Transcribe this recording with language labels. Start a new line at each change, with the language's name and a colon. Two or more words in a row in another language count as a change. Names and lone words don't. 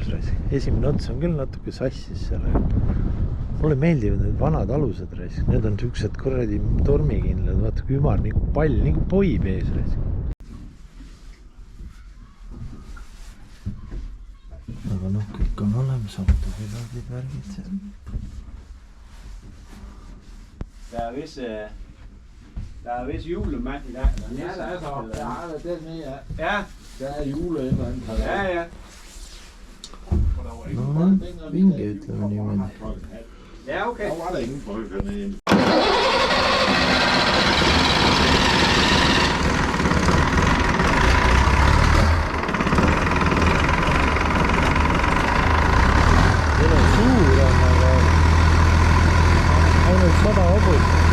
Estonian: Esimene ots on küll natuke sassis sellega. Mulle meeldivad need vanad alused. Need on siuksed kuradi tormikindlad, vaata kui ümar nagu pall, nagu poib ees. Aga noh, kõik on olemas, autopiloodid, värgid.
Danish: Der er vist julemand i dag. Ja, der er så. Der er den med, ja. Ja. Der er juleændring. Ja, ja.
Estonian: No, vinge ütleme niimoodi. Ja, okay.
Danish: Der var der ingen folk hernede.
Estonian: Meil on suur, aga ainult 100 hobust.